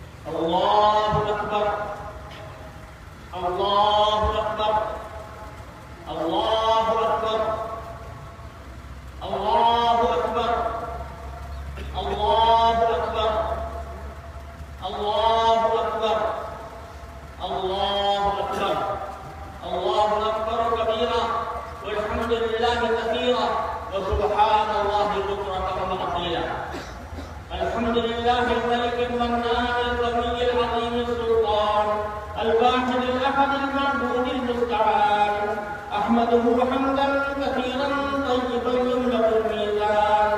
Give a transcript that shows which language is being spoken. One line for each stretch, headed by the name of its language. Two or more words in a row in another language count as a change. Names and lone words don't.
Arabic: اللہ اکبر اللہ اکبر اللہ اکبر اللہ اکبر اللہ اکبر اللہ اکبر اللہ اکبر اللہ اکبر کبیرہ والحمد للہ کثیرا وسبحان اللہ بکرۃ واصیلا الحمد للہ الملک المنان القوی العظیم السلطان الواحد الاحد المعبود المستعان احمده حمدا كثيرا طيبا يملأ الميزان